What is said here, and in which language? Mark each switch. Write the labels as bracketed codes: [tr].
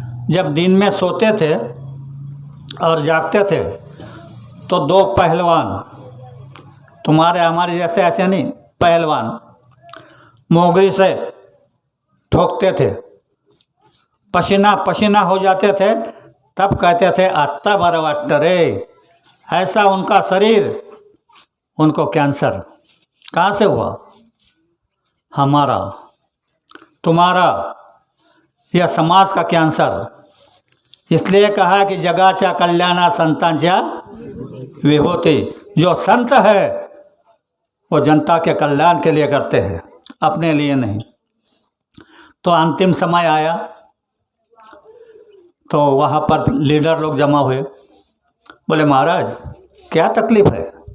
[hi] जब दिन में सोते थे और जागते थे तो दो पहलवान, तुम्हारे हमारे जैसे ऐसे नहीं, पहलवान मोगरी से ठोकते थे, पसीना पसीना हो जाते थे, तब कहते थे अत्ता बरवट्ट रे। ऐसा उनका शरीर, उनको कैंसर कहाँ से हुआ? हमारा, तुम्हारा, यह समाज का कैंसर। इसलिए कहा कि [mr] जगाच्या कल्याणा संतांच्या विभूति। [hi] जो संत है वो जनता के कल्याण के लिए करते हैं, अपने लिए नहीं। तो अंतिम समय आया तो वहाँ पर लीडर लोग जमा हुए, बोले महाराज क्या तकलीफ़ है?